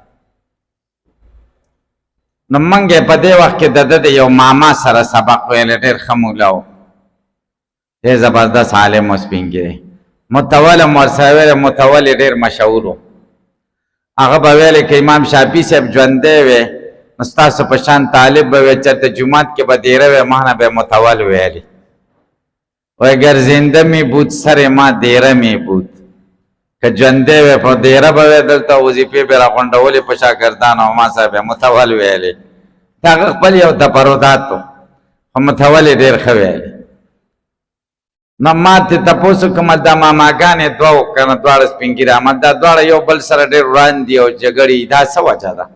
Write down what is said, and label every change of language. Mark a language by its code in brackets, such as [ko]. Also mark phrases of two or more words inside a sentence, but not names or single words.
[ps] نو موږ یې په دې وخت کې د ده د یو ماما سره سبق ویلی، ډېر ښه مولا و، ډېر زبردست عالم و سپین ږیری. متول م ورسره ویلی، متول یې ډېر مشهور و. هغه به ویلی که امام شافعي صاحب ژوندی وی نو ستاسو په شان طالب به وی، چېرته جومات کې به دیره وی ما نه به متول ویلی. [fa] وی گر زنده می بود سر ما دیره می بود، [ps] که ژوندی وی په دیره به وی دلته وظیفې به راغونډولې په شاګردانو او ما سره به متول ویلی. د هغه خپل یو تفردات و، خو متول یې ډېر ښه ویلی. نو ما ته تپوس وکړم دا ماماګانې دوه و که نه دواړه سپین ږیري احمد، دا دواړه یو بل سره ډېر وړاندې او جګړې، دا څه وجه ده؟